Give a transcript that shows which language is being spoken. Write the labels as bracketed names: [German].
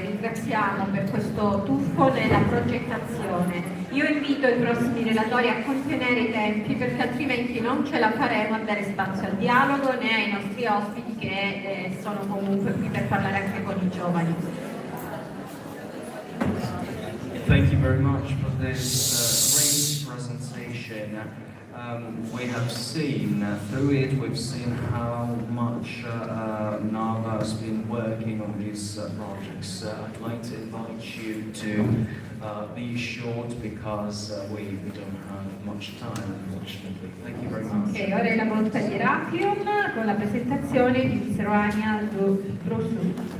[Italian] Ringraziamo per questo tuffo nella progettazione. Io invito i prossimi relatori a contenere i tempi perché altrimenti non ce la faremo a dare spazio al dialogo né ai nostri ospiti che sono comunque qui per parlare anche con i giovani. [English] Thank you very much for this great presentation. We have seen, through it, we've seen how much Narva has been working on these projects. I'd like to invite you to be short because we don't have much time, unfortunately. Thank you very much. [Italian] Ok, ora è la volta di Rapion con la presentazione di Visserania Drossu.